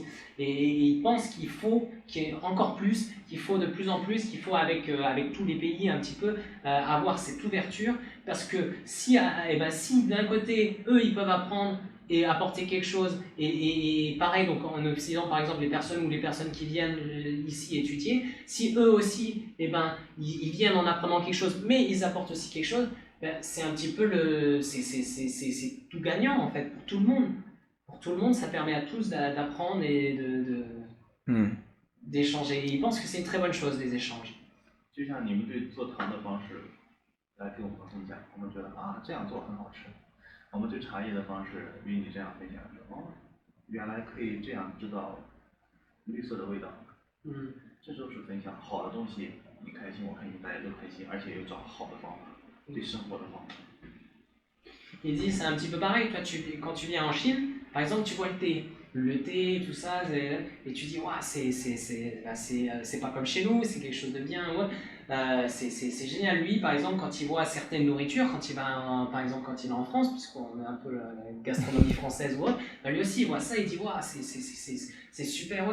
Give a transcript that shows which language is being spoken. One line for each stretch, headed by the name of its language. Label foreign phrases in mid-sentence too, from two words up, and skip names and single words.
French: Et il pense qu'il faut qu'il y ait encore plus, qu'il faut de plus en plus, qu'il faut avec tous les pays un petit peu avoir cette ouverture, parce que si d'un côté, eux, ils peuvent apprendre et apporter quelque chose, et pareil, donc en Occident, par exemple, les personnes qui viennent ici étudier, si eux aussi, ils viennent en apprenant quelque chose, mais ils apportent aussi quelque chose, c'est un petit peu c'est tout gagnant en fait pour tout le monde. Pour tout le monde, ça permet à tous d'apprendre et d'échanger. Et ils pensent que c'est une très bonne chose les échanges.
Chinese: 就像你们对做糖的方式来给我们分享，我们觉得啊这样做很好吃。我们对茶叶的方式与你这样分享说，原来可以这样知道绿色的味道，嗯。这就是分享好的东西，你开心我开心，大家都开心，而且又找好的方法，对生活的方法。
French: Il dit c'est un petit peu pareil, toi, quand tu viens en Chine, par exemple, tu vois le thé, tout ça, et tu dis, ouais, c'est pas comme chez nous, c'est quelque chose de bien, ouais. C'est génial. Lui, par exemple, quand il voit certaines nourritures, quand il va, par exemple, quand il est en France, puisqu'on a un peu la gastronomie française ou autre, bah lui aussi, il voit ça, il dit, ouais, c'est super, ouais.